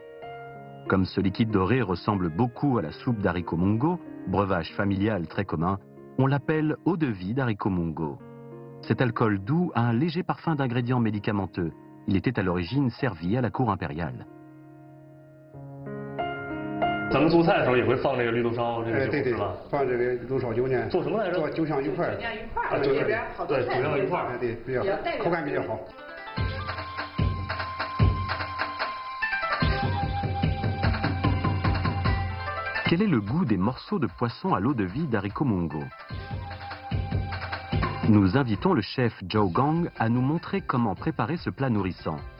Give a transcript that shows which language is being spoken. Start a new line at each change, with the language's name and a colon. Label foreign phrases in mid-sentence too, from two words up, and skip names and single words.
French: Comme ce liquide doré ressemble beaucoup à la soupe d'haricot mungo, breuvage familial très commun, on l'appelle eau de vie d'haricot mungo. Cet alcool doux a un léger parfum d'ingrédients médicamenteux. Il était à l'origine servi à la cour impériale.
Chinese: 咱们做菜的时候也会放这个绿豆烧这个酒是吧？放这个绿豆烧酒呢。做什么来着？做酒香鱼块。酒香鱼块。对，酒香鱼块。对，比较口感比较好。
French: Quel est le goût des morceaux de poisson à l'eau de vie d'haricot mungo? Nous invitons le chef Zhou Gang à nous montrer comment préparer ce plat nourrissant.